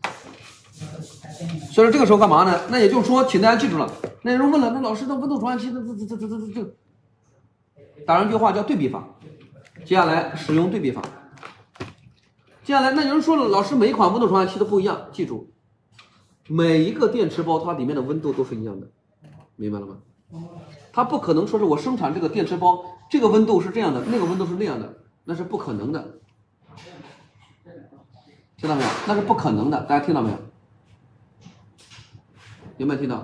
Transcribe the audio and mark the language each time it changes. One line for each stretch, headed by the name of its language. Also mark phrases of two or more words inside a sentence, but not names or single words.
Chinese: 所以說這個時候幹嘛呢？那也就是說，請大家記住了。那有人問了，那老師，那溫度傳感器這打上一句話叫對比法，接下來使用對比法。接下来，那有人說了，老師每一款溫度傳感器都不一樣，記住，每一個電池包它裡面的溫度都是一樣的，明白了嗎？它不可能說是我生產這個電池包，這個溫度是這樣的，那個溫度是那樣的，那是不可能的，聽到沒有？那是不可能的，大家聽到沒有？有沒有聽到？